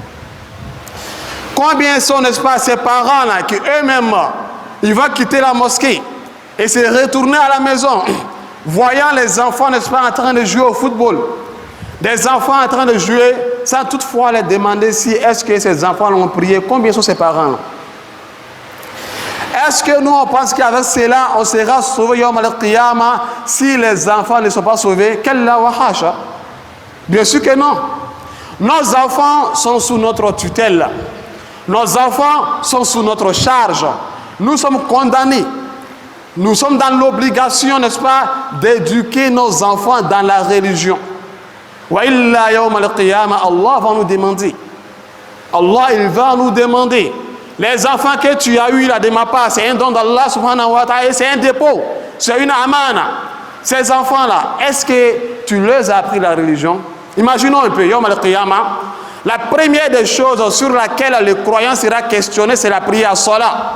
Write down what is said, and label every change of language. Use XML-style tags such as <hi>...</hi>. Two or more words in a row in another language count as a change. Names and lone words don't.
<fr>Combien sont, n'est-ce pas, ces parents là qui eux-mêmes, ils vont quitter la mosquée et se retourner à la maison, voyant les enfants, n'est-ce pas, en train de jouer au football? Des enfants en train de jouer sans toutefois les demander si est-ce que ces enfants l'ont prié. Combien sont ces parents? Est-ce que nous on pense qu'avec cela on sera sauvé</fr> <ar>يوم القيامة</ar> <fr>si les enfants ne sont pas sauvés?</fr> <ar>كلا وحاشا.</ar> <fr>Bien sûr que non. Nos enfants sont sous notre tutelle. Nos enfants sont sous notre charge. Nous sommes condamnés. Nous sommes dans l'obligation, n'est-ce pas, d'éduquer nos enfants dans la religion.</fr> <ar>وإلا يوم القيامة,</ar> <fr>Allah va nous demander. Allah, il va nous demander. Les enfants que tu as eus là de ma part, c'est un don d'Allah</fr> <ar>سبحانه وتعالى,</ar> <fr>c'est un dépôt, c'est une amana. Ces enfants-là, est-ce que tu leur as appris la religion? Imaginons un peu,</fr> <ar>يوم القيامة,</ar> <fr>la première des choses sur laquelle le croyant sera questionné, c'est la prière salat.</fr>